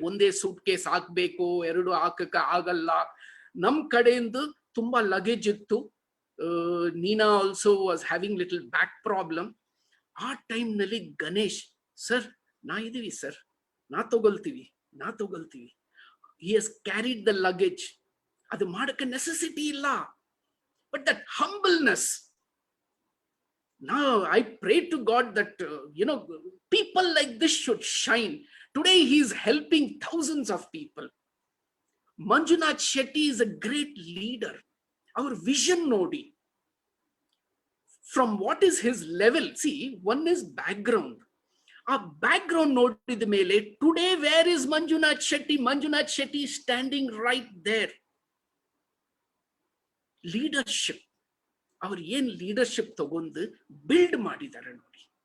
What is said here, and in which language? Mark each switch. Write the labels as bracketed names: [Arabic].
[Kannada] ಒಂದೇ suit case ಹಾಕ್ಬೇಕು, 2 ಹಾಕಕ್ಕ ಆಗಲ್ಲ. ನಮ್ ಕಡೆಯಿಂದ ತುಂಬಾ ಲಗೇಜ್ ಇತ್ತು. ನೀನಾ [English] Also was having little back problem. [Kannada] ಆ ಟೈಮ್ ನಲ್ಲಿ ಗಣೇಶ್, ಸರ್ ನಾ ಇದೀವಿ ಸರ್, ನಾ ತಗೊಳ್ತೀವಿ. [English] he has carried the luggage. [Kannada] ಅದು ಮಾಡಕ್ಕೆ ನೆಸೆಸಿಟಿ ಇಲ್ಲ. [English] But that humbleness, now I pray to God that people like this should shine. Today he is helping thousands of people. Manjunath Shetty is a great leader. Our vision [Kannada] nodi, [English] from what is his level. See, one is background. Our background [Kannada] nodida mele [English] today where is Manjunath Shetty? Manjunath Shetty is standing right there. [Kannada] Leadership, ಅವ್ರು ಏನ್ leadership ತಗೊಂಡು build ಮಾಡಿದ್ದಾರೆ ನೋಡಿ.